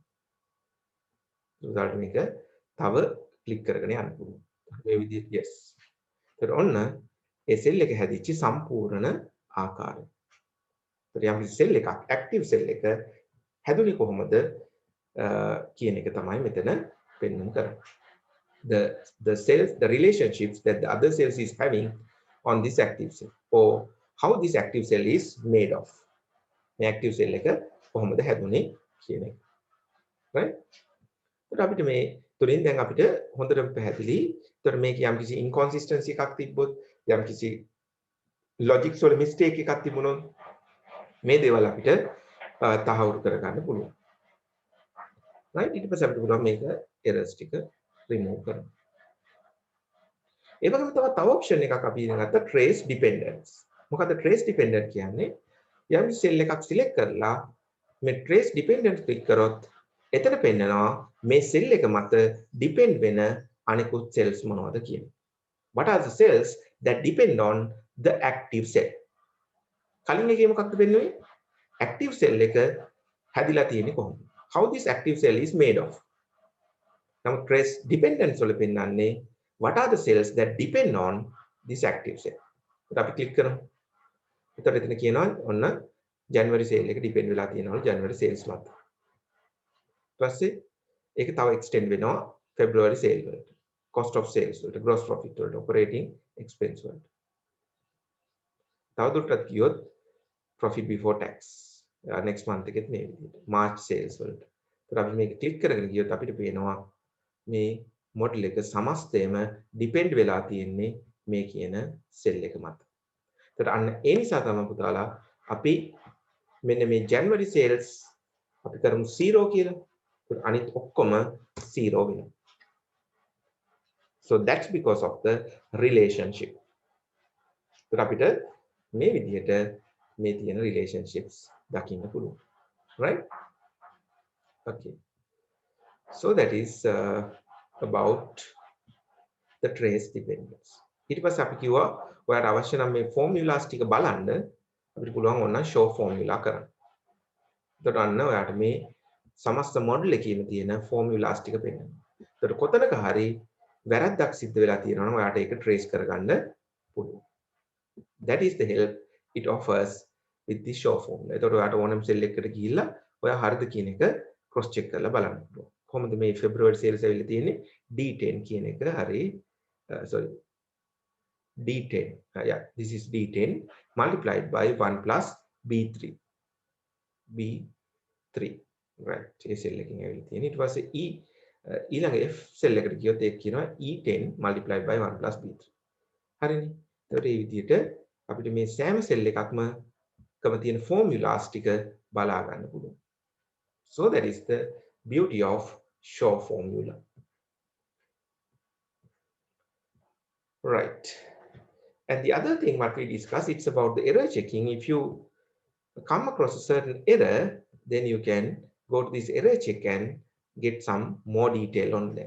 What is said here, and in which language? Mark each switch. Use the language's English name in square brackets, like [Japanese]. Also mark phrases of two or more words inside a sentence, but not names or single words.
[Sinhala] උදාහරණ මේක තව ක්ලික් කරගෙන යන්න පුළුවන්. මේ විදිහට yes. ඒකට ඔන්න ඒ සෙල් එක හැදිච්ච සම්පූර්ණ ආකාරය. ඒකට යම් සෙල් එකක් [English] active cell [Sinhala] එක හැදුනේ කොහොමද කියන එක තමයි මෙතන පෙන්වන්න කරන්නේ. [English] The cells, the relationships that the other cells is having on this active cell, or how this active cell is made of. [Sinhala] මේ [English] active cell [Sinhala] එක කොහොමද හැදුනේ කියන එක. right? ඒත් අපිට මේ තුලින් දැන් අපිට හොඳටම පැහැදිලි. ඒතර මේක යම්කිසි inconsistency එකක් තිබ්බොත්, යම්කිසි logics වල mistake එකක් තිබුණොත් මේ දේවල් අපිට තහවුරු කරගන්න පුළුවන්. right? ඊට පස්සේ අපිට පුළුවන් මේක errors ටික remove කරන්න. ඒ වගේම තව option එකක් අපි ඉගෙන ගත්තා [English] trace dependence. [Sinhala] මොකද [English] trace dependent [Sinhala] කියන්නේ යම් cell එකක් select කරලා මේ [English] trace dependent click [Sinhala] කරොත් එතන පෙන්නනවා මේ cell එක මත depend වෙන අනිකුත් cells මොනවද කියන්නේ. [English] What are the cells that depend on the active cell? [Sinhala] කලින් එකේ මොකක්ද පෙන්වන්නේ? active cell එක හැදිලා තියෙන්නේ කොහොමද? [English] How this active cell is made of? [Sinhala] නමුත් [English] trace dependence [Sinhala] වල පෙන්නන්නේ [English] what are the cells that depend on this active cell? [Sinhala] ඒත් අපි click කරමු. එතකොට එතන කියනවා ඔන්න [English] January sale [Sinhala] එක depend වෙලා තියෙනවා [English] January sales [Sinhala] මත. ඊපස්සේ ඒක තව extend වෙනවා [English] February sale [Sinhala] වලට. [English] Cost of sales [Sinhala] වලට, [English] gross profit [Sinhala] වලට, [English] operating expense [Sinhala] වලට. තවදුරටත් කියොත් [English] profit before tax. next month [Sinhala] එකෙත් මේ විදිහට. March sales වලට. ඒත් අපි මේක click කරගෙන ගියොත් අපිට පේනවා මේ model එක සමස්තයම depend වෙලා තියෙන්නේ මේ කියන cell එක මත. ඒත් අන්න ඒ නිසා තමයි පුතාලා අපි මෙන්න මේ [English] January sales [Sinhala] අපි කරමු 0 කියලා. අනිත් ඔක්කොම 0 වෙනවා. [English] So that's because of the relationship. [Sinhala] ඒත් අපිට මේ විදිහට මේ තියෙන relationships දකින්න පුළුවන්. [English] Right? Okay. So that is about the trace dependence. [Sinhala] ඊට පස්සේ අපි කිව්වා ඔයාලට අවශ්‍ය නම් මේ formulas ටික බලන්න අපිට පුළුවන් ඕන [English] show formula [Sinhala] කරන්න. එතකොට අන්න ඔයාලට මේ සමස්ත මොඩල් එකේම තියෙන formulas ටික පෙන්නනවා. එතකොට කොතනක හරි වැරද්දක් සිද්ධ වෙලා තියෙනවා නම් ඔයාලට ඒක trace කරගන්න පුළුවන්. [English] That is the help it offers with the show formula. [Sinhala] එතකොට ඔයාලට ඕනම cell එකකට ගිහිල්ලා ඔයා හරිද කියන එක [English] cross check [Sinhala] කරලා බලන්න පුළුවන්. කොහොමද මේ [English] February sales [Sinhala] ඇවිල්ලා තියෙන්නේ D10 කියන එක හරි sorry D10. [English] Yeah, this is D10 multiplied by 1 plus B3. B3. Right. [Sinhala] ඒ cell එකකින් ඇවිල්ලා තියෙන්නේ. ඊට පස්සේ E ඊළඟ F cell එකට ගියොත් ඒක කියනවා [English] E10 multiplied by 1 plus B3. [Sinhala] හරිනේ. ඒකට මේ විදිහට අපිට මේ සෑම cell එකක්ම කම තියෙන formulas ටික බලා ගන්න පුළුවන්. [English] So that is the beauty of show formula. Right. And the other thing what we discussed, it's about the error checking. If you come across a certain error, then you can go to this error check and get some more detail on that.